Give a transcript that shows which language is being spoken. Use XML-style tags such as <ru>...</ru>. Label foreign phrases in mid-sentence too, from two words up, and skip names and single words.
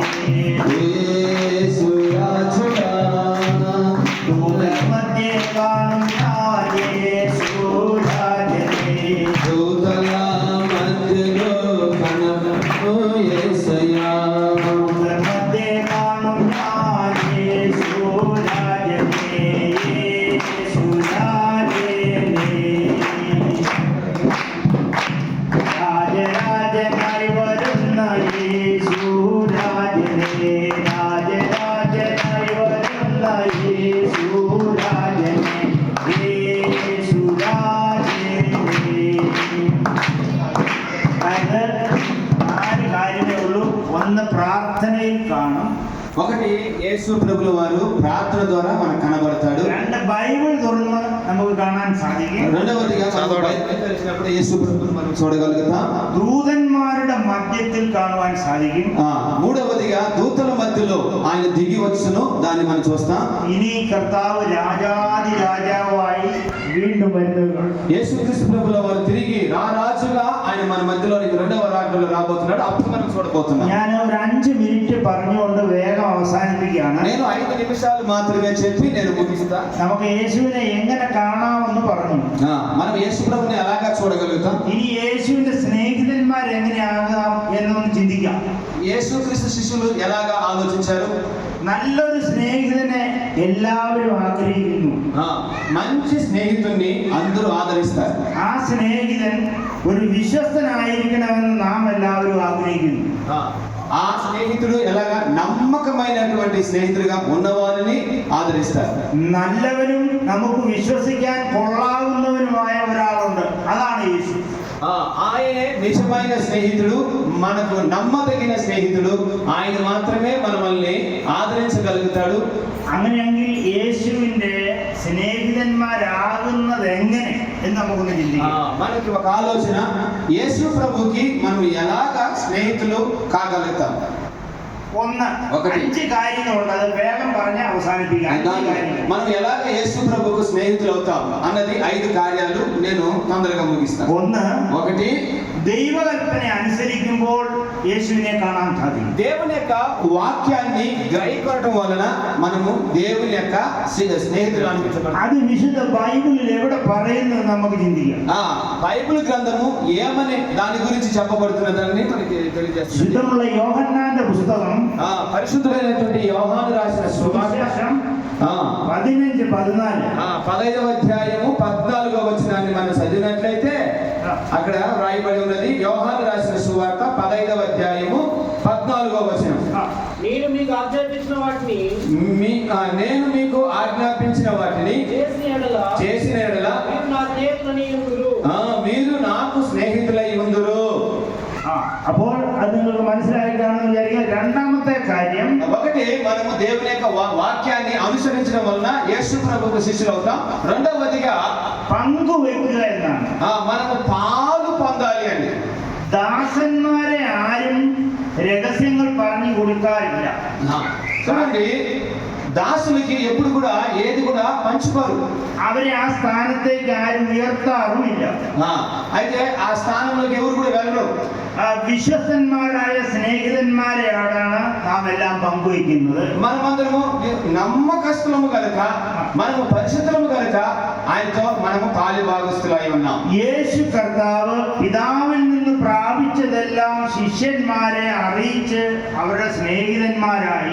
<te>యేసు రాజుగా.</te> <ml>ദൂതർ മധ്യേ കാണും ഞാൻ യേശു രാജനെ,</ml> <te>దూతల మధ్యలో కనబడును యేసయ్యా,</te> <ml>ദൂതർ മധ്യേ കാണും ഞാൻ യേശു രാജനെ, യേശു രാജനെ. രാജരാജനായി വരുന്ന യേശു രാജനെ, രാജരാജനായി വരുന്ന യേശു രാജനെ, യേശു രാജനെ. അത് 4 കാര്യമേ ഉള്ളൂ. 1, പ്രാർത്ഥനയിൽ കാണും.</ml> <te>ఒకటి యేసు ప్రభుల వారు ప్రార్థన ద్వారా మనకు కనబడతాడు.</te> <ml>2, బైబిల్ തുറന്ന് നമുക്ക് കാണാൻ സാധിക്കും.</ml> <te>రెండవదిగా మనం బైబిల్ తెరిచినప్పుడు యేసు ప్రభువును మనం చూడగలుగుతాం.</te> <ml>దూതന്മാരുടെ మధ్యത്തിൽ കാണുവാൻ സാധിക്കും.</ml> <te>మూడవదిగా దూతల మధ్యలో ఆయన దిగి వచ్చును, దాన్ని మనం చూస్తాం.</te> <ml>ഇനി കർത്താവ് രാജാതി രാജാവായി വീണ്ടും വരുന്നത്.</ml> <te>యేసుక్రీస్తు ప్రభుల వారు తిరిగి రాజుగా ఆయన మన మధ్యలోనికి 2వ రాకడలో రాబోతున్నాడు. అప్పుడు మనం చూడబోతున్నాం.</te> <ml>ഞാൻ ഒരു 5 മിനിറ്റ് പറഞ്ഞുകൊണ്ട് വേഗം അവസാനിപ്പിക്കുകയാണ്.</ml> <te>నేను 5 నిమిషాలు మాత్రమే చెప్పి నేను ముగిస్తా.</te> <ml>നമുക്ക് യേശുവിനെ എങ്ങനെ കാണാമെന്ന് പറഞ്ഞു.</ml> <te>మనం యేసు ప్రభుని ఎలాగా చూడగలుగుతాం?</te> <ml>ഇനി യേശുവിന്റെ സ്നേഹിതന്മാർ എങ്ങനെയാകാം എന്നൊന്ന് ചിന്തിക്കാം.</ml> <te>యేసుక్రీస్తు శిష్యులు ఎలాగా ఆలోచించారు?</te> <ml>നല്ലൊരു സ്നേഹിതനെ എല്ലാവരും ആഗ്രഹിക്കുന്നു.</ml> <te>మంచి స్నేహితుడిని అందరూ ఆదరిస్తారు.</te> <ml>ആ സ്നേഹിതൻ ഒരു വിശ്വസ്തനായിരിക്കണമെന്ന് നാം എല്ലാവരും ആഗ്രഹിക്കുന്നു.</ml> <te>ఆ స్నేహితుడు ఎలాగా నమ్మకమైనటువంటి స్నేహితుడిగా ఉన్నవారిని ఆదరిస్తారు.</te> <ml>നല്ലവനും നമുക്ക് വിശ്വസിക്കാൻ കൊള്ളാവുന്നവനുമായ ഒരാളുണ്ട്, അതാണ് യേശു.</ml> <te>ఆయనే నిజమైన స్నేహితుడు, మనకు నమ్మదగిన സ്നേഹിతుడు. ఆయన మాత్రమే మనల్ని ആദരിంచగలుగుతాడు.</te> <ml>അങ്ങനെയെങ്കിൽ യേശുവിന്റെ സ്നേഹിതന്മാരാകുന്നത് എങ്ങനെ എന്ന് നമുക്കൊന്ന് ചിന്തിക്കാം.</ml> <te>మనకి ఒక ఆలోచన, యేసు ప్రభుకి మనం ఎలాగా స్నేహితులు కాగలుగుతాం.</te> <ml>ഒന്ന്,</ml> <te>ఒకటి.</te> <ml>5 കാര്യങ്ങളുണ്ട്, അത് వేగం പറഞ്ഞ് అవసానిപ്പിക്കാം. 5 കാര്യങ്ങൾ.</ml> <te>మనం ఎలాగ యేసు ప్రభుకు స్నేహితులు అవుతాం అన్నది 5 కార్యాలు నేను తొందరగా ముగిస్తాను.</te> <ml>ഒന്ന്,</ml> <te>ఒకటి,</te> <ml>ദൈവകൽപ്പന അനുസരിക്കുമ്പോൾ യേശുവിനെ കാണാൻ സാധിക്കും.</ml> <te>దేవుని యొక్క వాక్యాన్ని గ్రహించడం వలన మనము దేవుని యొక్క స్నేహితులు అనిపించబడతాం.</te> <ml>അത് വിശുദ്ധ ബൈബിളിൽ എവിടെ പറയുന്നത് നമുക്ക് ചിന്തിക്കാം. బైబిల్ గ్రంథము ఏమని దాని గురించి చెప్పబడుతున్నదని మనకి తెలియజేస్తుంది. ശുദ്ധമുള്ള യോഹന്നാന്റെ പുസ്തകം</ml> <te>పరిశుద్ధుడైనటువంటి యోహాను రాసిన సువార్త</te> <ml>സുവിശേഷം 15:14.</ml> <te>15వ అధ్యాయము 14వ వచనాన్ని మనం చదివినట్లయితే అక్కడ రాయబడి ఉన్నది. యోహాను రాసిన సువార్త 15వ అధ్యాయము 14వ వచనం. నేను మీకు ఆజ్ఞాపించిన వాటిని నేను మీకు ఆజ్ఞాపించిన వాటిని చేసిన యెడల మీరు నా స్నేహితులని ఉందురు. మీరు నాకు స్నేహితులై ఉందురు.</te> <ml>അപ്പോൾ അത് നിങ്ങൾക്ക് മനസ്സിലായി കാണുമെന്ന് വിചാരിക്കുക. രണ്ടാമത്തെ കാര്യം,</ml> <te>ఒకటి, మనము దేవుని యొక్క వాక్యాన్ని అనుసరించడం వలన యేసు ప్రభువుకు శిష్యులు అవుతాం. రెండవదిగా</te> <ml>പങ്കുവെക്കുക എന്നാണ്.</ml> <te>మనము పాలు పొందాలి అండి.</te> <ml>ദാസന്മാരെ ആരും രഹസ്യങ്ങൾ പറഞ്ഞു കൊടുക്കാറില്ല.</ml> <te>చూడండి, దాసులకి ఎప్పుడు కూడా ఏది కూడా పంచుకోరు.</te> <ml>അവരെ ആ സ്ഥാനത്തേക്ക് ആരും ഉയർത്താറുമില്ല.</ml> <te>అయితే ఆ స్థానంలోకి ఎవరు కూడా వెళ్ళరు.</te> <ml>വിശ്വസ്തന്മാരായ സ്നേഹിതന്മാരെയാണ് നാം എല്ലാം പങ്കുവയ്ക്കുന്നത്.</ml> <te>మనమందరము నమ్మకస్తులము కనుక, మనము పరిశుద్ధులము కనుక ఆయనతో మనము పాలి భాగస్తులై ఉన్నాం.</te> <ml>യേശു കർത്താവ് പിതാവിൽ നിന്ന് പ്രാപിച്ചതെല്ലാം ശിഷ്യന്മാരെ അറിയിച്ച് അവരുടെ സ്നേഹിതന്മാരായി.</ml>